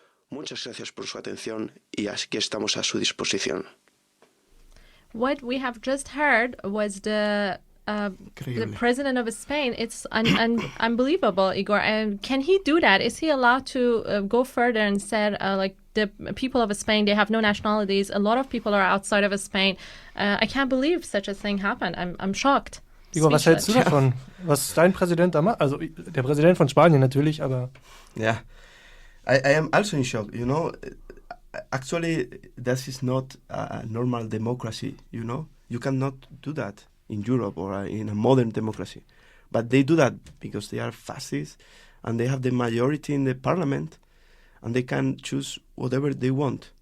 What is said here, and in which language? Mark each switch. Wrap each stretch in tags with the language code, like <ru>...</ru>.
<es>Muchas gracias por su atención y aquí estamos a su disposición.</es> <en>What we have just heard was the president of Spain. It's unbelievable, Igor. And can he do that? Is he allowed to go further and said, like, the people of Spain, they have no nationalities. A lot of people are outside of Spain. I can't believe such a thing happened. I'm shocked.</en> <de>Igor, was hältst du davon? Was dein Präsident da macht? Also der Präsident von Spanien natürlich, aber...</de> <en>Yeah, I am also in shock, you know. Actually, this is not a normal democracy, you know. You cannot do that in Europe or in a modern democracy. But they do that because they are fascists and they have the majority in the parliament and they can choose whatever they want.</en>